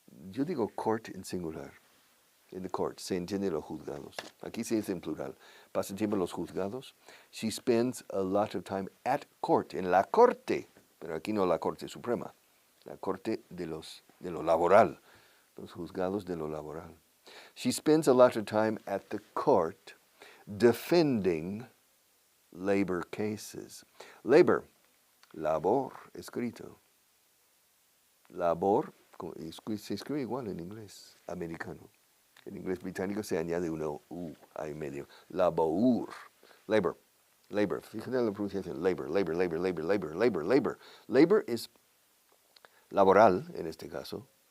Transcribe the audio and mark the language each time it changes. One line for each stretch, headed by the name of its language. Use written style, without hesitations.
Spanish: Yo digo court en singular.
English: In the court,
Spanish: se entiende los juzgados. Aquí se dice en plural. Pasa tiempo en los juzgados.
English: She spends a lot of time at court,
Spanish: en la corte. Pero aquí no la corte suprema. La corte de lo laboral. Los juzgados de lo laboral.
English: She spends a lot of time at the court defending labor cases.
Spanish: Labor, labor, escrito. Labor, se escribe igual en inglés americano. En inglés británico se añade una U ahí medio. Labor. Labor. Labor. Fíjate en la pronunciación. Labor, labor, labor, labor, labor, labor, labor. Labor es laboral, en este caso.